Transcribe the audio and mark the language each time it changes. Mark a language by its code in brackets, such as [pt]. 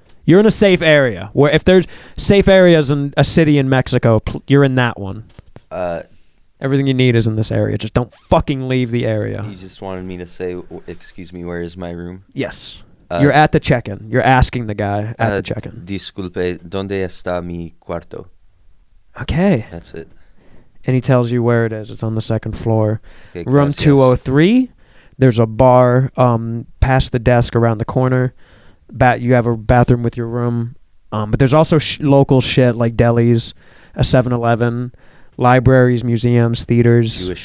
[en] You're in a safe area. Where if there's safe areas in a city in Mexico, you're in that one. Everything you need is in this area. Just don't fucking leave the area. He just wanted me to say, excuse me, where is my room? Yes. You're at the check-in. You're asking the guy at the check-in. [es] Disculpe, ¿dónde está mi cuarto? [en] Okay. That's it. And he tells you where it is. It's on the second floor. Okay, Room [es] gracias. [en] 203. There's a bar past the desk around the corner. You have a bathroom with your room. But there's also local shit like delis, a 7-Eleven, libraries, museums, theaters.